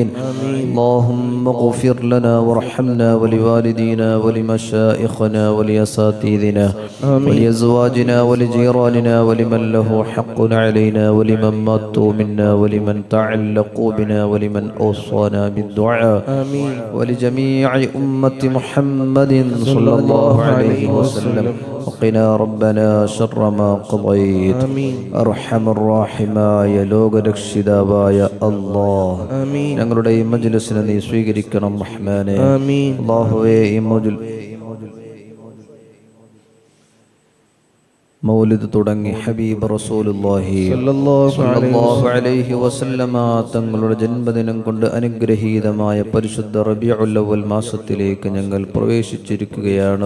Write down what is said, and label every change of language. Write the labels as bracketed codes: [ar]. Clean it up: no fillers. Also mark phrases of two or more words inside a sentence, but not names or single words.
[ar] اللهم اغفر لنا وارحمنا ولوالدينا ولمشائخنا ولأساتذتنا ولأزواجنا ولجيراننا ولمن له حق علينا ولمن ماتوا منا ولمن تعلقوا بنا ولمن أوصانا بالدعاء. آمين. ولجميع أمة محمد صلى الله عليه وسلم. وقنا ربنا شر ما قضيت. أرحم الراحماയ [ml] ലോകരക്ഷിതാവായ അല്ലാഹ് ഞങ്ങളുടെ ഈ മജ്‌ലിസിനെ നീ സ്വീകരിക്കണം റഹ്മാനേ. അല്ലാഹുവേ ഈ മൗലിദ് തുടങ്ങി ഹബീബ് [ar] رسول الله صلى الله عليه وسلم [ml] തങ്ങളുടെ ജന്മദിനം കൊണ്ട് അനുഗ്രഹീതമായ പരിശുദ്ധ റബീഉൽ അവ്വൽ മാസത്തിലേക്ക് ഞങ്ങൾ പ്രവേശിച്ചിരിക്കുകയാണ്.